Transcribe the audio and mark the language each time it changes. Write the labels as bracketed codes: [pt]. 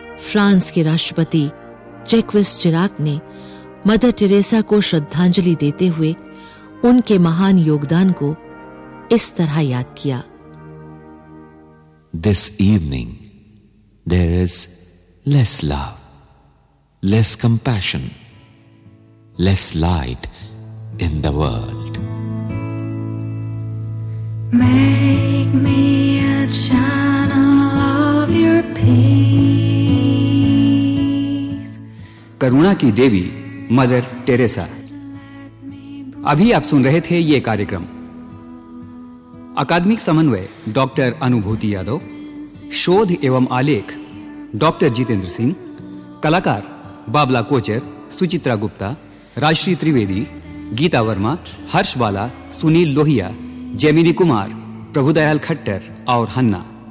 [hi] France के राष्ट्रपति जैक्विस चिराक ने मदर टेरेसा को श्रद्धांजलि देते हुए उनके महान योगदान को इस तरह याद किया। [en] This evening there is less love, less compassion, less light in the world. Make me a channel of your peace. [hi] करुणा की देवी मदर टेरेसा। अभी आप सुन रहे थे ये कार्यक्रम। अकादमिक समन्वय डॉक्टर अनुभूति यादव, शोध एवं आलेख डॉक्टर जितेंद्र सिंह, कलाकार बाबला कोचर, सुचित्रा गुप्ता, राजश्री त्रिवेदी, गीता वर्मा, हर्ष बाला, सुनील लोहिया, जैमिनी कुमार, प्रभुदयाल खट्टर और हन्ना।